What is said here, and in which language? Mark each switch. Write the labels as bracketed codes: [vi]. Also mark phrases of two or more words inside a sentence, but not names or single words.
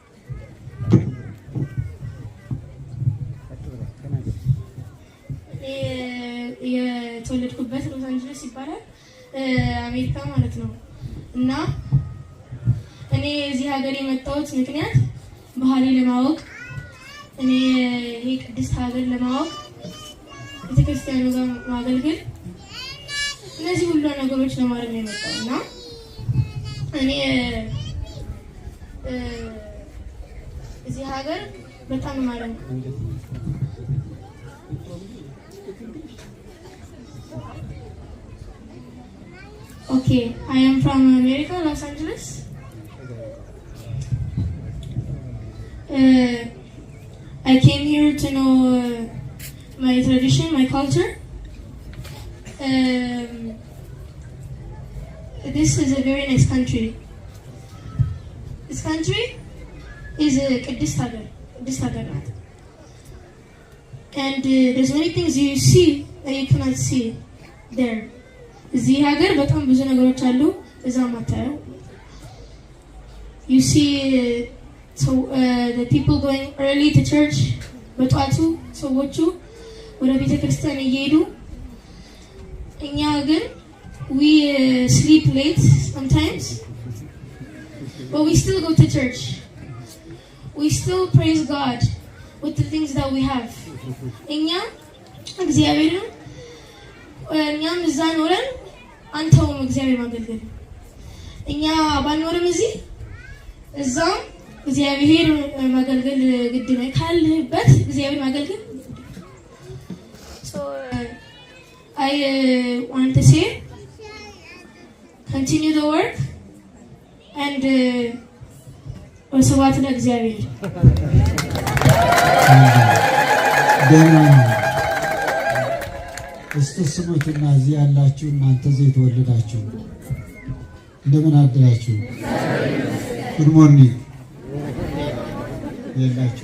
[am] የተወለድኩበት ሎስ አንጀለስ ይባላል፣ አሜሪካ ማለት ነው። እና እኔ እዚህ ሀገር የመጣሁት ምክንያት ባህሪ ለማወቅ፣ እኔ ይሄ ቅድስት ሀገር ለማወቅ፣ ቤተክርስቲያኑ ጋር ማገልገል፣ እነዚህ ሁሉ ነገሮች ለማድረግ ነው የመጣው እና እኔ እዚህ ሀገር በጣም ማለት ነው። [en] Okay, I am from America, Los Angeles. I came here to know my tradition, my culture. This is a very nice country. This country is a [am] ቅድስት ሀገር, [en] and there's many things you see that you cannot see there. [am] እዚህ ሀገር በጣም ብዙ ነገሮች አሉ እዛ ማታዩ። [en] You see the people going early to church [am] በጧቱ ሰዎቹ ወደ ቤተ ክርስቲያን እየሄዱ፣ እኛ ግን [en] we sleep late sometimes but we still go to church. We still praise God with the things that we have. [am] እኛ እግዚአብሔርን እኛም እዛ ኖረን አንተውም እግዚአብሔር ማገልገል። እኛ ባልኖርም እዛም እግዚአብሔር ማገልገል ግድ ነው። ካለህበት እግዚአብሔር ማገልገል። [en] So I want to say, continue the work and [gez] ወስብሐት ለእግዚአብሔር። [am] እስቲ ስሙትና እዚህ ያላችሁ እናንተ እዚህ የተወለዳችሁ እንደምን አደራችሁ? [en] good morning የላችሁ